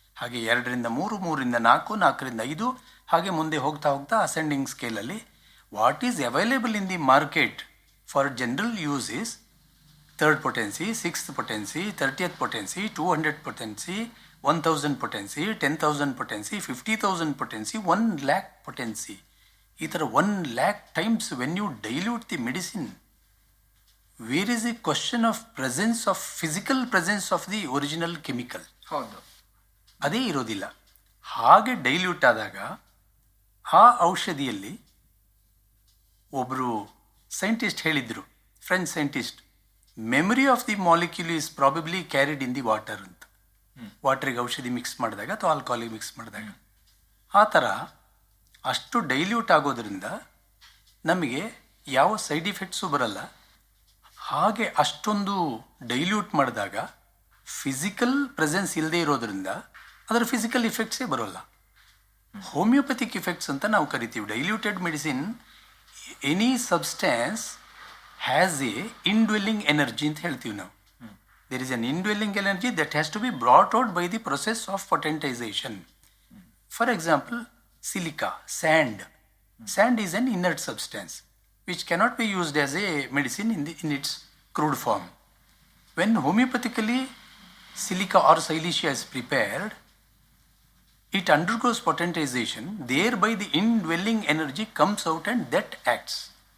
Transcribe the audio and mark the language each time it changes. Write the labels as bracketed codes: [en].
[kn] ಹಾಗೆ 2ರಿಂದ 3, 3ರಿಂದ 4, 4ರಿಂದ 5, ಹಾಗೆ ಮುಂದೆ ಹೋಗ್ತಾ ಹೋಗ್ತಾ [en] Ascending ಸ್ಕೇಲಲ್ಲಿ what is available in the market for general use is 3rd potency, 6th potency, 30th potency, 200 potency, 1000 potency, 10,000 potency, 50,000 potency, 1 lakh potency. [kn] ಈ ಥರ [en] 1 lakh times when you dilute the medicine, where is the question of presence of physical presence of the original chemical? [kn] ಹೌದು, ಅದೇ ಇರೋದಿಲ್ಲ. ಹಾಗೆ dilute ಆದಾಗ ಆ ಔಷಧಿಯಲ್ಲಿ ಒಬ್ಬರು ಸೈಂಟಿಸ್ಟ್ ಹೇಳಿದರು, [en] French scientist, memory of the molecule is probably carried in the water ಅಂತ. [kn] ವಾಟ್ರಿಗೆ ಔಷಧಿ ಮಿಕ್ಸ್ ಮಾಡಿದಾಗ ಅಥವಾ ಆಲ್ಕೋಹಾಲಿಗೆ ಮಿಕ್ಸ್ ಮಾಡಿದಾಗ ಆ ಥರ ಅಷ್ಟು ಡೈಲ್ಯೂಟ್ ಆಗೋದ್ರಿಂದ ನಮಗೆ ಯಾವ ಸೈಡ್ ಇಫೆಕ್ಟ್ಸು ಬರಲ್ಲ. ಹಾಗೆ ಅಷ್ಟೊಂದು ಡೈಲ್ಯೂಟ್ ಮಾಡಿದಾಗ ಫಿಸಿಕಲ್ ಪ್ರೆಸೆನ್ಸ್ ಇಲ್ಲದೆ ಇರೋದ್ರಿಂದ ಅದರ ಫಿಸಿಕಲ್ ಇಫೆಕ್ಟ್ಸೇ ಬರೋಲ್ಲ. ಹೋಮಿಯೋಪತಿಕ್ ಇಫೆಕ್ಟ್ಸ್ ಅಂತ ನಾವು ಕರಿತೀವಿ. [en] diluted medicine, any substance has a indwelling energy [kn] ಅಂತ ಹೇಳ್ತೀವಿ ನಾವು. [en] There is an indwelling energy that has to be brought out by the process of potentization. For example, silica, sand is an inert substance. which cannot be used as a medicine in its crude form. When homeopathically silica or silicea is prepared, it undergoes potentization, thereby the indwelling energy comes out and that acts.